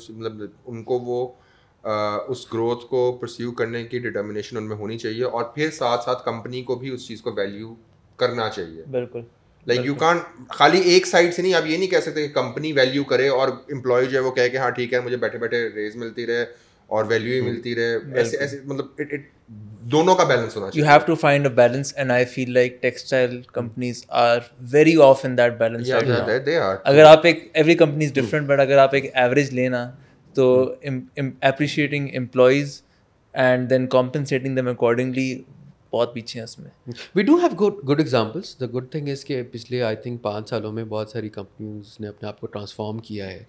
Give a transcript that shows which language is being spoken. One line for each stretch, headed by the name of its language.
Urdu: مطلب ان کو وہ اس گروتھ کو پرسیو کرنے کی ڈٹرمنیشن ان میں ہونی چاہیے, اور پھر ساتھ ساتھ کمپنی کو بھی اس چیز کو ویلیو کرنا چاہیے. بالکل. لائک یو کان خالی ایک سائڈ سے نہیں, آپ یہ نہیں کہہ سکتے کہ کمپنی ویلیو کرے اور امپلائی جو ہے وہ کہے کہ ہاں ٹھیک ہے مجھے بیٹھے بیٹھے ریز ملتی رہے اور ویلیو ہی ملتی رہے. ایسے مطلب دونوں کا بیلنس ہونا چاہیے.
English: You have to find a balance and I feel like textile companies are very off in that balance right now. They are.
Urdu: اگر آپ ایک
English: every company is different but
Urdu: اگر آپ ایک average لینا تو
English: appreciating employees and then compensating them accordingly
Urdu: بہت پیچھے ہیں اس میں.
English: We do have good examples.
Urdu: The good thing is کہ پچھلے آئی تھنک 5 سالوں میں بہت ساری کمپنیز نے اپنے آپ کو ٹرانسفارم کیا ہے.